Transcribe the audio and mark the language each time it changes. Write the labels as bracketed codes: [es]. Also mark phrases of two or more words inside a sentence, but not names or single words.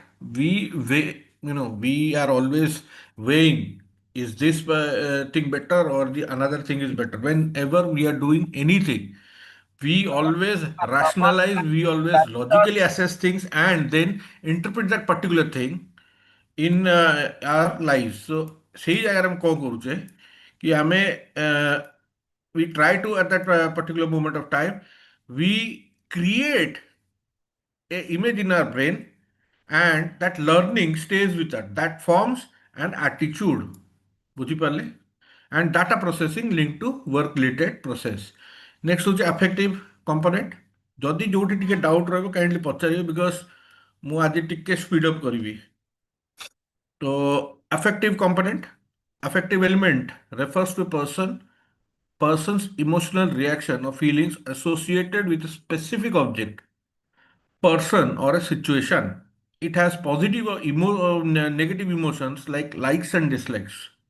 [en] We weigh, we are always weighing, is this thing better or the another thing is better. Whenever we are doing anything, we always rationalize, we always logically assess things and then interpret that particular thing in our lives. So [or] ସେଇ ଜାଗାରେ ଆମେ କଣ କରୁଛେ କି ଆମେ [en] we try to at that particular moment of time we create a image in our brain, and that learning stays with us. That forms an attitude. ବୁଝିପାରିଲେ? And data processing linked to work related process. Next ହେଉଛି affective component. [or] ଯଦି ଯୋଉଠି ଟିକେ ଡାଉଟ୍ ରହିବ କାଇଣ୍ଡଲି ପଚାରିବେ, ବିକଜ ମୁଁ ଆଜି ଟିକେ [en] speed up [or] କରିବି. [en] ତ affective component, affective element refers to a person's emotional reaction or feelings associated with a specific object, person, or a situation. It has positive or negative emotions like likes and dislikes.